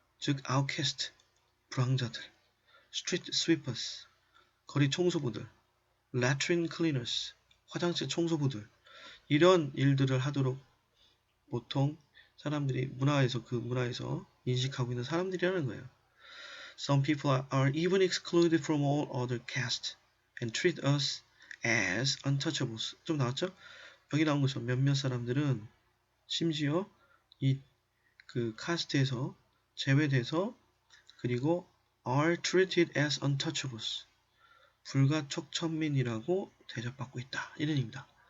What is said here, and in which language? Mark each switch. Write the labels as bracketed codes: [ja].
[ko] 즉, outcast, 불황자들, street sweepers, 거리 청소부들, latrine cleaners, 화장실 청소부들, 이런 일들을 하도록 보통 사람들이 그 문화에서 인식하고 있는 사람들이라는 거예요. [en] Some people are even excluded from all other castes and treat us as untouchables. [ko] 좀 나왔죠? 여기 나온 것처럼 몇몇 사람들은 심지어 이 그 카스트에서 제외돼서 그리고 [en] are treated as untouchables. [ko] 불가촉천민이라고 대접받고 있다. 이런 의미입니다.